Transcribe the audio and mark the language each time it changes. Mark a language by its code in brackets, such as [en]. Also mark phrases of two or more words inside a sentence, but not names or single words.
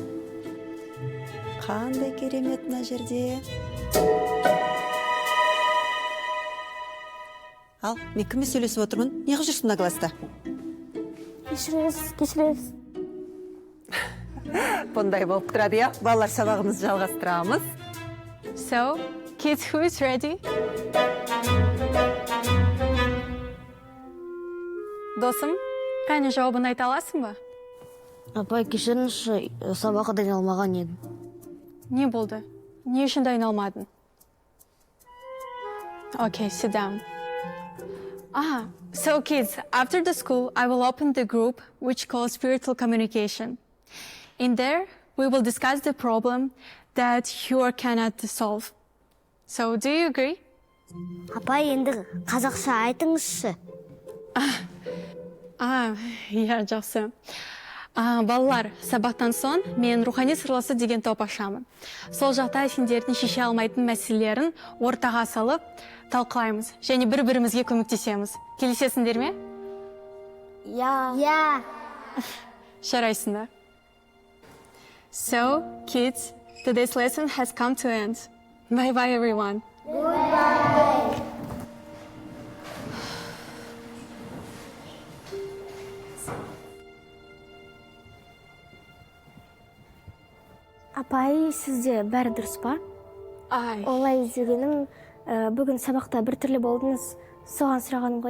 [kk] Қандай керемет мына жерде. Ал, мен кіммен сөйлесіп отырмын? Неғып жүрсің мына класста? Кешіріңіз. Бұндай болып тұрады, я. Балалар, сабағымызды жалғастырамыз. [en] So, kids, who is ready? [kk] Досым, қане жауабын айта аласың ба? Апай, кешіріңізші, сабаққа дайын алмаған едім. Не болды? Не үшін дайын алмадың? [en] Okay, sit down. So kids, after the school, I will open the group which calls spiritual communication. In there, we will discuss the problem that you cannot solve. So, do you agree? [kk] Апай, енді қазақша айтыңызшы. Иә, жақсы. Балалар, сабақтан соң мен рухани сырласы деген топ ашамын. Сол жақта сендердің шеше алмайтын мәселелерін ортаға салып, талқылаймыз және бір-бірімізге көмектесеміз. Келісесіңдер ме? Я. Жарайсыңдар. [en] So, kids, today's lesson has come to an end. Bye-bye, everyone. [kk] Апай, сізде бәрі дұрыс па? Олай дегенім, бүгін сабақта бір түрлі болдыңыз, соған сұрағаным ғой.